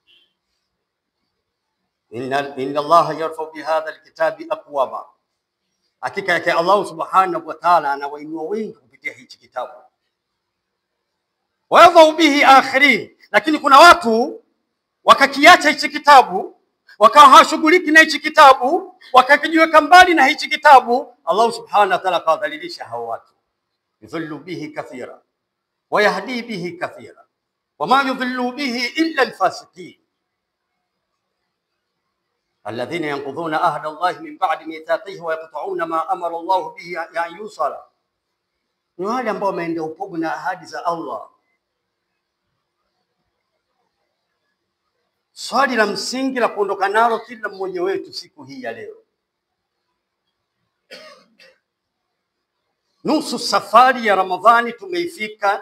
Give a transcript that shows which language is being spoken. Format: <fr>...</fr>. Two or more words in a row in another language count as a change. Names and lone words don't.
<ar>إن الله يرفع بهذا الكتاب أقواما</ar> <sw>Hakika yake</sw> <ar>الله سبحانه وتعالى</ar> <sw>anawainua wengi kupitia hichi kitabu.</sw> <ar>ويضع به آخرين,</ar> <sw>lakini kuna watu wakakiacha hichi kitabu, wakawa hawashughuliki na hichi kitabu, wakakijiweka mbali na hichi kitabu.</sw> <ar>الله سبحانه وتعالى</ar> <sw>kawadhalilisha hao watu.</sw> <ar>يضل به كثيرا ويهدي به كثيرا وما يضل به إلا الفاسقين الذين ينقضون عهد الله من بعد ميثاقه ويقطعون ما أمر الله به أن يوصل.</ar> <sw>Ni wale ambao wameenda upogo na ahadi za Allah. Swali la msingi la kuondoka nalo kila mmoja wetu siku hii ya leo, nusu safari ya Ramadhani tumeifika.</sw>